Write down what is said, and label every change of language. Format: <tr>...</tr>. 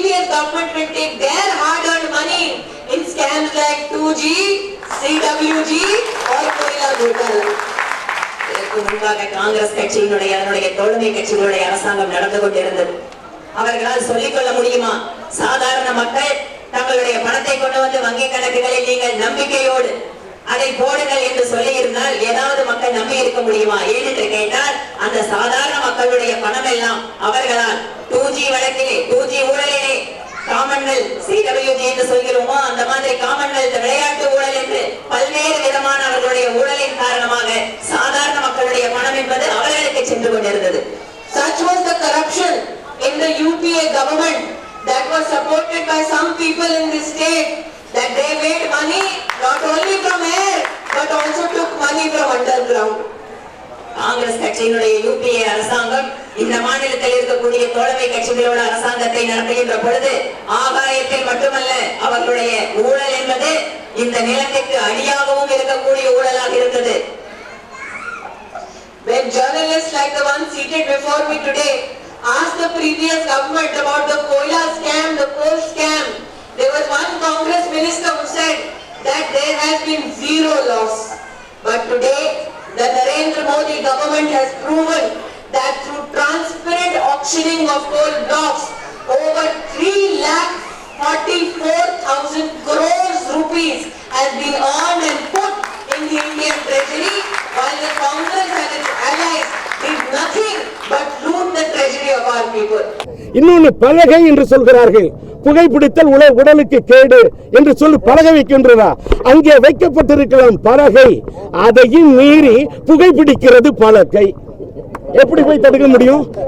<en>government will take their hard-earned money in scams like 2G, CWG or Koila Gotala.</en> <ta>முன்பாக காங்கிரஸ் கட்சியினுடைய அதனுடைய தோழமை கட்சிகளுடைய அரசாங்கம் நடந்து கொண்டிருந்தது. அவர்களால் சொல்லிக்கொள்ள முடியுமா? சாதாரண மக்கள் தங்களுடைய பணத்தை கொண்டு வந்து வங்கி கணக்குகளில் நீங்கள் நம்பிக்கையோடு அதை போடுங்கள் என்று சொல்லி இருந்தால் ஏதாவது மக்கள் நம்பி இருக்க முடியுமா? ஏனென்று கேட்டால் அந்த சாதாரண மக்களுடைய பணம் எல்லாம் அவர்களால் 2G வழக்கிலே 2G ஊழலிலே காமன்வெல்த் CWG என்று சொல்கிறோமோ அந்த மாதிரி காமன்வெல்த் விளையாட்டு ஊழல் என்று பல்வேறு விதமான அவர்களுடைய ஊழலின் காரணமாக சாதாரண மக்களுடைய பணம் என்பது அவர்களுக்கு சென்று கொண்டிருந்தது.</ta> <en>Such was the corruption in the UPA government that was supported by some people in this state that they made money not only from air but also took money from underground.</en> <ta>Congress கட்சியினுடைய UPA அரசாங்கம் இந்த மாநிலத்தில் இருக்கக்கூடிய தோழமை கட்சிகளோட அரசாங்கத்தை நடத்துகின்ற பொழுது ஆகாயத்தில் மட்டுமல்ல அவர்களுடைய ஊழல் என்பது இந்த நிலத்திற்கு அடியாகவும் இருக்கக்கூடிய ஊழலாக இருந்தது.</ta> <en>When journalists like the one seated before me today asked the previous government about the Koila scam, the coal scam, there was one Congress minister who said that there has been zero loss. But today, the Narendra Modi government has proven that through transparent auctioning of coal blocks, over 3,44,000 crores rupees has been earned and put in the Indian treasury, while the Congress and its allies did nothing but loot the treasury of our people.</en> <ta>இன்னொன்று பலகை என்று சொல்கிறார்கள். புகைப்பிடித்தல் உடலுக்கு கேடு என்று சொல்லி பலகை வைக்கின்றதா? அங்கே வைக்கப்பட்டிருக்கலாம் பலகை, அதையும் மீறி புகைப்பிடிக்கிறது பலகை. எப்படி போய் தடுக்க முடியும்?</ta>